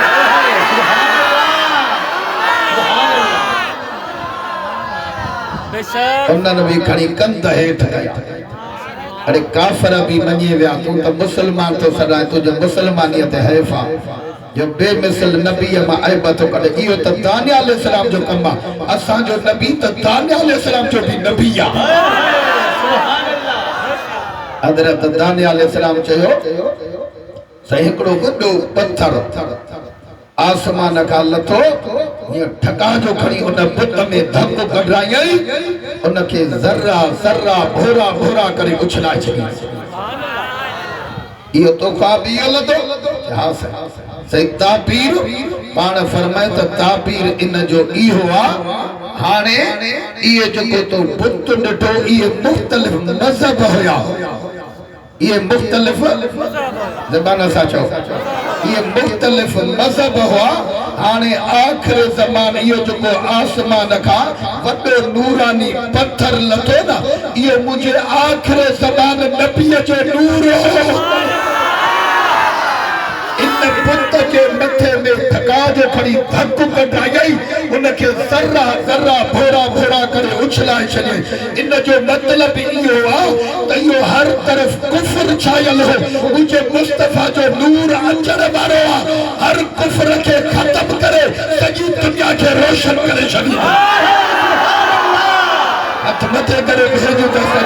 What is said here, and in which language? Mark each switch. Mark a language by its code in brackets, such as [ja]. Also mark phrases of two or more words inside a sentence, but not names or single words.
[sd] उन्हनि बि खणी कंध हेठि कई अरे काफ़र भी मञे विया तूं त मुसलमान तो सदाए तुंहिंजो मुसलमानियत हैफ़ आहे जो बेमिसल नबी मां ऐब थो कढे इहो त दानिया अलैहिस्सलाम जो कमु आहे असांजो नबी त दानिया अलैहिस्सलाम जो बि नबी आहे हज़रत दानिया अलैहिस्सलाम चयो सही हिकिड़ो वॾो पत्थर आसमान खां लथो ये ठका जो खणी उन बुत में धक कढाई उनके ज़र्रा ज़र्रा भोरा भोरा करे उछलाए छॾी इहो तो ख्वाब इहो लथो हा सही ताबीर पाण फरमाए त ताबीर इन जो इहो आहे हाणे इहे जेको तो बुत ॾिठो इहे मुख़्तलिफ़ मज़हब हुया ये मुख्तलिफ ज़बान सां चओ ये मुख्तलिफ मज़हब हुआ हाणे आख़िर ज़मान इहो जेको आसमान खां वॾो नूरानी पत्थर लथो न इहो मुंहिंजे आख़िर ज़मान नबीअ जो नूर हो इन पुत के मथे में ठका जो खड़ी धक कढाई उनके ज़र्रा ज़र्रा भोरा भोरा करे उछलाए छॾे इन जो मतलब इहो आहे त इहो हर तरफ कुफ्र छायल हो मुंहिंजे मुस्तफ़ा जो नूर अचण वारो आहे हर कुफ्र खे ख़त्म करे सॼी दुनिया खे रोशन करे छॾींदो हथ मथे करे भेजो त